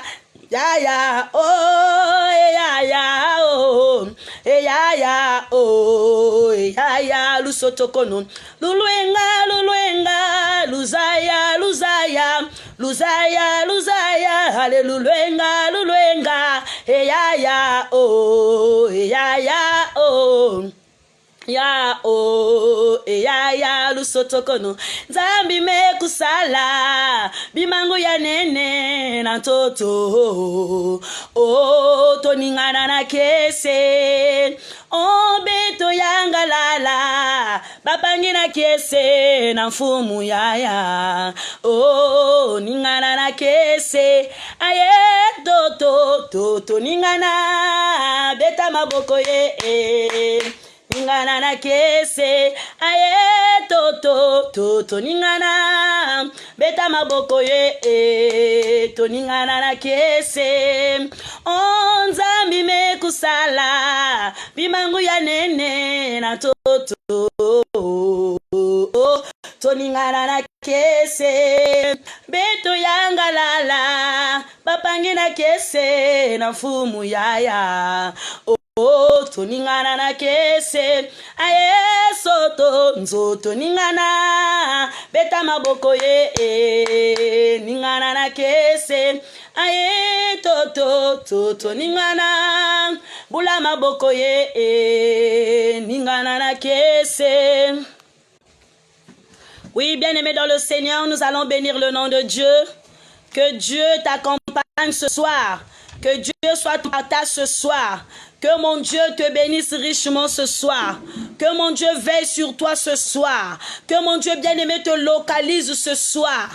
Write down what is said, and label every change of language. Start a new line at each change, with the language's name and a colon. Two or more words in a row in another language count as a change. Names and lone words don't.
Kongo: Yaya oh, eyaya oh, eyaya oh, eyaya lusotokono. Luluenga, luluenga, luzaya, luzaya, luzaya, luzaya. Hallelujah, luluenga, eyaya oh, eyaya oh. Ya oh, ya lusotokono. Zambi me kusala bimangu ya nene na toto. Oh, toningana na kese. Oh, beto yanga lala babangi na kese na mfumu yaya. Oh, ningana na kese. Aye toto ningana beta maboko ye. Ningana na kese, aye toto ningana beta maboko ye to ningana na kese. Onzambi me kusala bimangu ya nene na toto to ningana na kese. Beto yanga lala bapangi na kese na mfumu yaya. Oh, toningana na kese, aye soto, nzoto ningana, beta maboko ye, ningana na kese, aye toto ningana, bula maboko ye, ningana na kese.
French: Oui, bien-aimés dans le Seigneur, nous allons bénir le nom de Dieu. Que Dieu t'accompagne ce soir. Que Dieu soit ton partage ce soir. Que mon Dieu te bénisse richement ce soir. Que mon Dieu veille sur toi ce soir. Que mon Dieu bien-aimé te localise ce soir.